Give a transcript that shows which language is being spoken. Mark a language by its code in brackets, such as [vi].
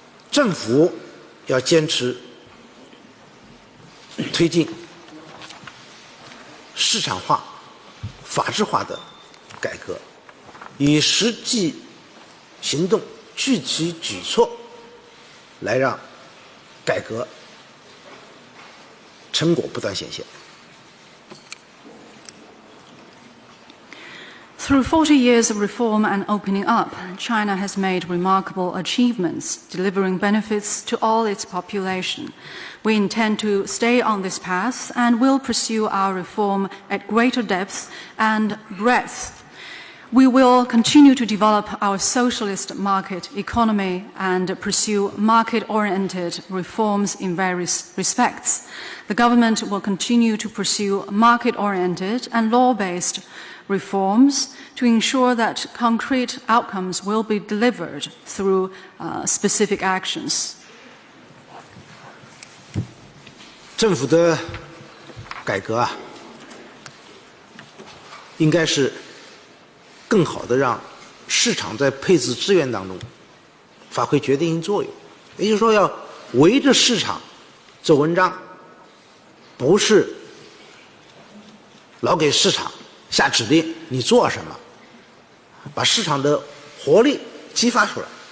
[zh] 政府要坚持推进市场化、法治化的改革，以实际行动、具体举措来让改革成果不断显现。 [en] Through 40 years of reform and opening up, China has made remarkable achievements, delivering benefits to all its population. We intend to stay on this path and will pursue our reform at greater depth and breadth. We will continue to develop our socialist market economy and pursue market-oriented reforms in various respects. The government will continue to pursue market-oriented and law-based reforms to ensure that concrete outcomes will be delivered through specific actions. [zh] 政府的改革应该是更好的让市场在配置资源当中发挥决定性作用，也就是说要围着市场做文章，不是老给市场下指令你做什么，把市场的活力激发出来。